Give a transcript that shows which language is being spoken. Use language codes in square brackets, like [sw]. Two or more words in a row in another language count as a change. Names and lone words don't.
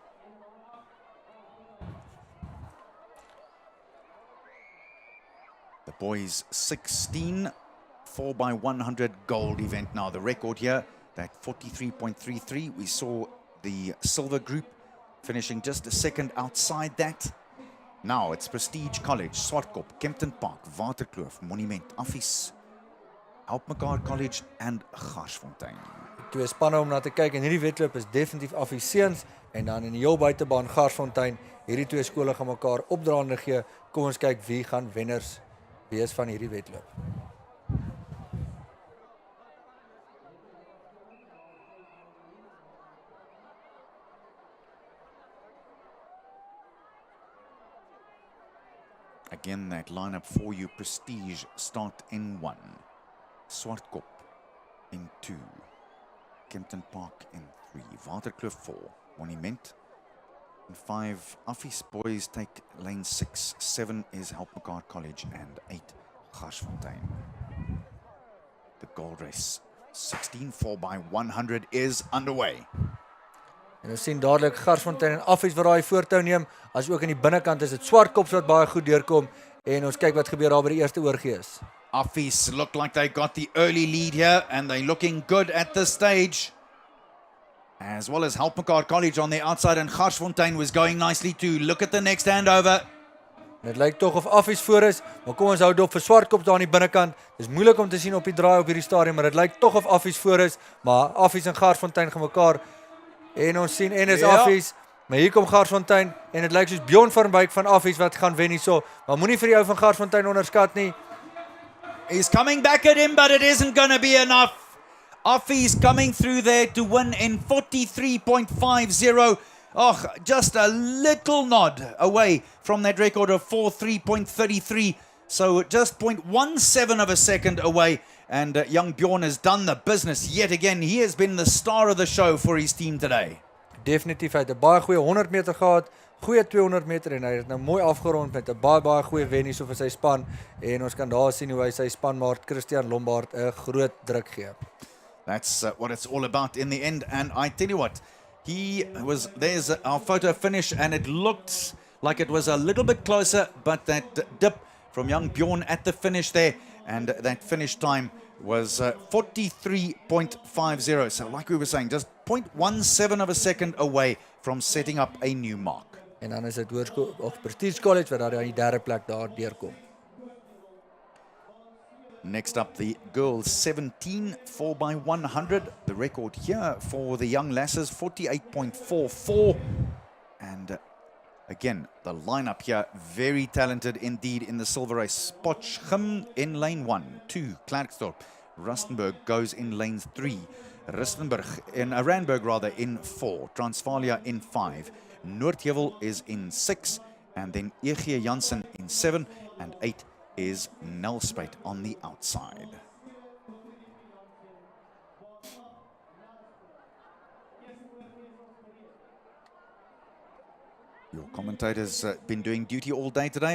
[en] The boys 16, 4x100 gold event now. The record here, that 43.33. We saw the silver group finishing just a second outside that. Now it's Prestige College, Swartkop, Kempton Park, Waterkloof, Monument, Affies, Help mekaar College and Garsfontein. [af] 2 spanne om na te kyk en hierdie wedloop is definitief Affies seuns en dan in die heel buitebaan Garsfontein. Hierdie 2 skole gaan mekaar opdraande gee. Kom ons kyk wie gaan wenners wees van hierdie wedloop. [en] Again, that lineup for you, Prestige start in 1. Swartkop in 2. Kempton Park in 3. Waterkloof 4. Monument And 5, Affies boys take lane 6. 7 is Helpmekaar College and 8, Garsfontein. The gold race, 16 4x100 is underway. [af] En ons sien dadelik Garsfontein en Affies wat daai voortou neem, as ook aan die binnekant is dit Swartkops wat baie goed deurkom en ons kyk wat gebeur daar by die eerste oorgee is. [en] Affies look like they got the early lead here and they're looking good at this stage. As well as Helpmekaar College on the outside and Garsfontein was going nicely too. Look at the next handover. [af] Dit lyk tog of Affies voor is, maar kom ons hou dop vir Swartkops daar aan die binnekant. Dis moeilik om te sien op die draai op hierdie stadium, maar dit lyk tog of Affies voor is, maar Affies en Garsfontein gaan mekaar en ons sien en is Affies, maar hier kom Garsfontein en dit lyk soos Bjorn van Wyk van Affies wat gaan wen hierso, maar moenie vir die ou van Garsfontein onderskat nie. [en] He's coming back at him, but it isn't going to be enough. Affies coming through there to win in 43.50. Oh, just a little nod away from that record of 43.33. So just 0.17 of a second away. And young Bjorn has done the business yet again. He has been the star of the show for his team today. [af] Definitief, hy het 'n baie goeie 100 meter gehad, goeie 200 meter en hy het nou mooi afgerond met 'n baie goeie wen hierso vir sy span en ons kan daar sien hoe hy sy spanmaat Christian Lombard 'n groot druk gee. [en] That's what it's all about in the end. And I tell you what, there's our photo finish and it looked like it was a little bit closer, but that dip from young Bjorn at the finish there and that finish time was 43.50. So like we were saying, just 0.17 of a second away from setting up a new mark. [af] En dan is dit Hoërskool of Pilditch College wat daar aan die derde plek daar deurkom. [en] Next up, the girls 17 4x100. The record here for the young lasses 48.44. And again, the lineup here very talented indeed in the silver race. Potchefstroom in lane 1, 2 Klerksdorp. Rustenburg goes in lane 3. Randburg rather in 4. Transvalia in 5. Noordvaal is in 6. And then E.G. Jansen in 7 and 8. Is Nelspruit on the outside. Your commentators been doing duty all day today.